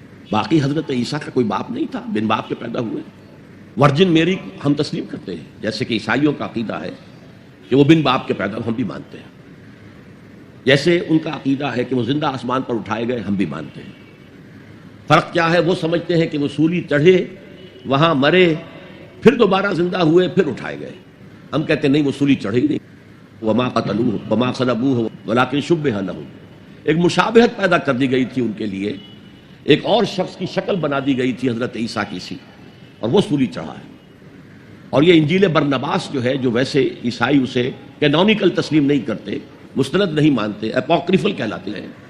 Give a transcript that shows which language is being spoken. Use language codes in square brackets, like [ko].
[ur] باقی حضرت عیسیٰ کا کوئی باپ نہیں تھا، بن باپ کے پیدا ہوئے. ورجن میری ہم تسلیم کرتے ہیں، جیسے کہ عیسائیوں کا عقیدہ ہے کہ وہ بن باپ کے پیدا، ہم بھی مانتے ہیں. جیسے ان کا عقیدہ ہے کہ وہ زندہ آسمان پر اٹھائے گئے، ہم بھی مانتے ہیں. فرق کیا ہے؟ وہ سمجھتے ہیں کہ وہ سولی چڑھے، وہاں مرے، پھر دوبارہ زندہ ہوئے، پھر اٹھائے گئے. ہم کہتے ہیں نہیں، وہ سولی چڑھے ہی نہیں، [ar] وما قتلوه وما صلبوه ولكن شبه لهم. [ur] ایک مشابہت پیدا کر دی گئی تھی ان کے لیے، ایک اور شخص کی شکل بنا دی گئی تھی حضرت عیسیٰ کی سی، اور وہ سولی چڑھا ہے. اور یہ انجیل برنباس جو ہے، جو ویسے عیسائی اسے کینونیکل تسلیم نہیں کرتے، مستند نہیں مانتے، اپوکریفل کہلاتے ہیں.